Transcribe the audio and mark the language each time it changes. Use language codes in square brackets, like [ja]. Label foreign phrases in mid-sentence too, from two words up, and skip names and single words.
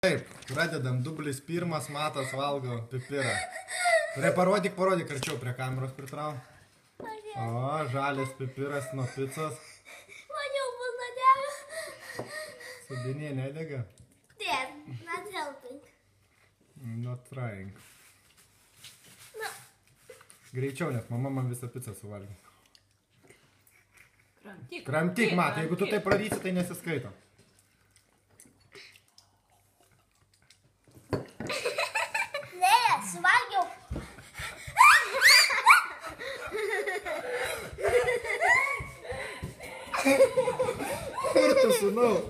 [lt] Taip, pradedam. Dublis pirmas, Matas valgo pipirą. Parodyk, arčiau prie kameros pritrau. O, žalias pipiras nuo picos. Man jau bus nuodega. Sudinė nedega? [en] Dad, not helping. Not trying. No. [lt] Greičiau, nes mama man visą pizzą suvalgė. Kramtyk. Kramtyk, Matai, jeigu tu tai prarysi, tai nesiskaito. Ne, suvalgiau. Kur tu, sūnau?